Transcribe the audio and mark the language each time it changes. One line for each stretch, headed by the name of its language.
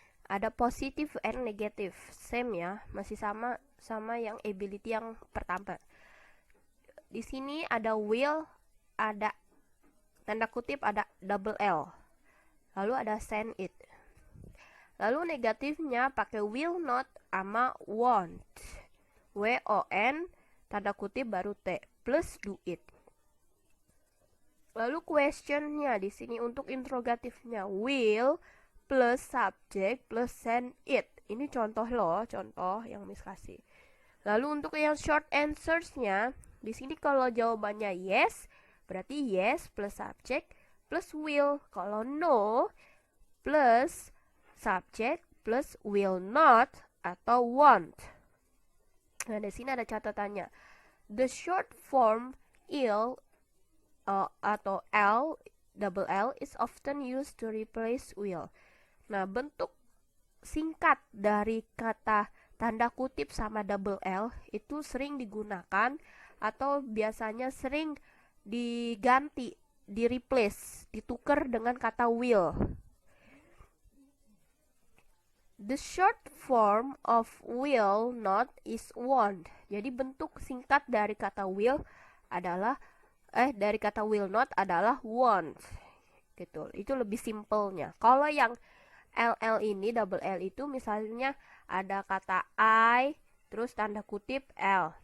Indonesian: Ada
English: positive and negative.
Indonesian: Same ya, masih sama yang ability yang pertama. Di sini ada will, ada tanda kutip, ada double L. Lalu ada send it. Lalu negatifnya pakai will not sama won't. W-O-N tanda kutip baru T plus do it. Lalu questionnya di sini untuk interrogatifnya will plus subject plus send it. Ini contoh loh, contoh yang Miss kasih. Lalu untuk yang short answersnya di sini kalau jawabannya yes, berarti yes plus subject plus will. Kalau no plus subject plus will not atau won't. Nah, di sini ada catatannya.
English: The short form il
Indonesian: atau
English: L double L is often used to replace will.
Indonesian: Nah, bentuk singkat dari kata tanda kutip sama double L itu sering digunakan atau biasanya sering diganti, di replace, ditukar dengan kata will.
English: The short form of will not is won't.
Indonesian: Jadi bentuk singkat dari kata will adalah dari kata will not adalah won't. Gitu. Itu lebih simpelnya. Kalau yang LL ini, double L itu misalnya ada kata I terus tanda kutip L.